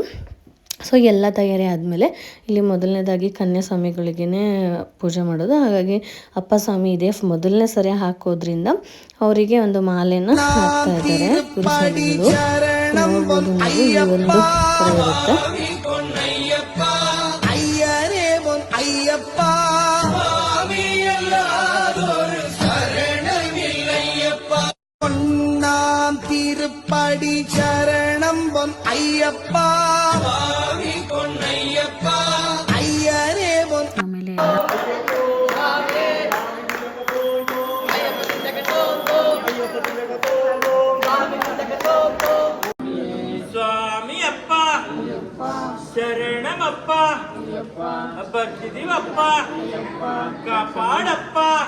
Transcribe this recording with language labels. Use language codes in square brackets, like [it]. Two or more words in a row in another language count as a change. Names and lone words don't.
[kn] ಸೊ ಎಲ್ಲ ತಯಾರಿ ಆದಮೇಲೆ ಇಲ್ಲಿ ಮೊದಲನೇದಾಗಿ ಕನ್ಯಾಸ್ವಾಮಿಗಳಿಗೇ ಪೂಜೆ ಮಾಡೋದು. ಹಾಗಾಗಿ ಅಪ್ಪ ಸ್ವಾಮಿ ಇದೇ ಮೊದಲನೇ ಸರಿ ಹಾಕೋದ್ರಿಂದ ಅವರಿಗೆ ಒಂದು ಮಾಲೆನ ಹಾಕ್ತಾ ಇದ್ದಾರೆ. ಗುರುಸ್ವಾಮಿಗಳು ನೋಡ್ಬೋದು ನೀವು, ಈ ಒಂದು ಥರ ಇರುತ್ತೆ. [ta] திருப்படி சரணம் பொன் ஐயப்பா பொன்னையப்பா ஐயரே பொன். [kn] ಆಮೇಲೆ ಸ್ವಾಮಿ ಅಪ್ಪ ಶರಣಮಪ್ಪ ಬರ್ತಿದೀವಪ್ಪ ಕಾಪಾಡಪ್ಪ.